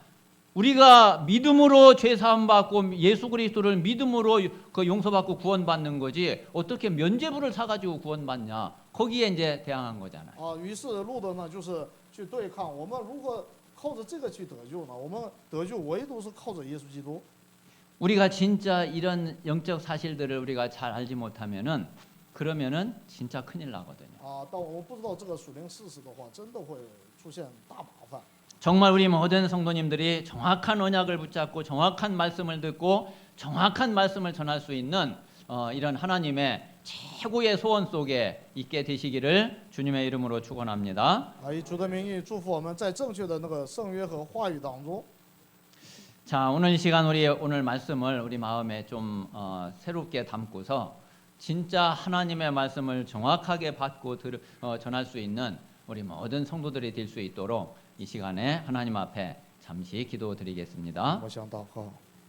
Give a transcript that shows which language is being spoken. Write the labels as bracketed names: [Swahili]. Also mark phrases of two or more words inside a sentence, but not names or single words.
[Korean] 우리가 믿음으로 죄 사함 받고 예수 그리스도를 믿음으로 그 용서받고 구원받는 거지 어떻게 면죄부를 사 가지고 구원받냐? 거기에 이제 대항한 거잖아요. [Chinese] 于是路德呢，就是去对抗我们如何靠着这个去得救呢？我们得救唯独是靠着耶稣基督。 [Korean] 우리가 진짜 이런 영적 사실들을 우리가 잘 알지 못하면은 그러면은 진짜 큰일 나거든요. [Chinese] 但我们不知道这个属灵事实的话，真的会出现大麻烦。 [Korean] 정말 우리 모든 성도님들이 정확한 언약을 붙잡고 정확한 말씀을 듣고 정확한 말씀을 전할 수 있는 이런 하나님의 최고의 소원 속에 있게 되시기를 주님의 이름으로 축원합니다. [Chinese] 以主的名义祝福我们在正确的那个圣约和话语当中。 [Korean] 자, 오늘 이 시간 우리 오늘 말씀을 우리 마음에 좀 새롭게 담고서 진짜 하나님의 말씀을 정확하게 받고 전할 수 있는 우리 모든 성도들이 될 수 있도록 이 시간에 하나님 앞에 잠시 기도드리겠습니다. [Chinese] 我想祷告。